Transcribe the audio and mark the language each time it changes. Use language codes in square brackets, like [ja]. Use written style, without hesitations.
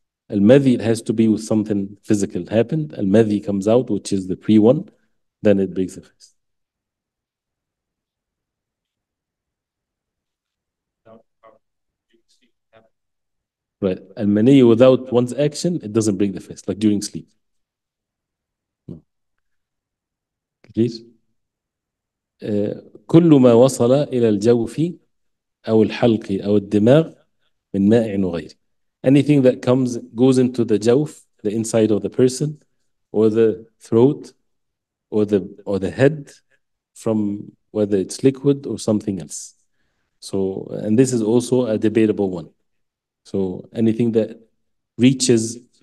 [en] Al-madhi, it has to be with something physical happened. Al-madhi comes out, which is the pre one, then it breaks the fast. Right. Al-mani without one's action, it doesn't break the fast, like during sleep. No. Please. [ar] كل ما وصل إلى الجوف أو الحلق أو الدماغ من مائع وغيره. [en] Anything that goes into the jawf, the inside of the person, or the throat, or the head, from whether it's liquid or something else. So, and this is also a debatable one. So anything that reaches